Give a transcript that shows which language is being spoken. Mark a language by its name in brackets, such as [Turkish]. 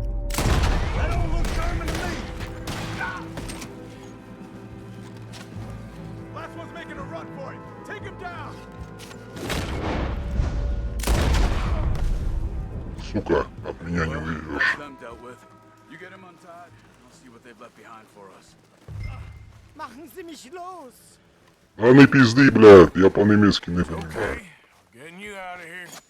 [English] That don't look German to me! Last one's making a run for it. Take him down! [Russian] Сука, от меня не уйдешь. [English] Them dealt with. You get him untied, and I'll see what they've left behind for us. [German] Machen Sie mich los! [Russian] А не пизды, блядь, я по-немецки не понимаю. [English] Okay, getting you out of here.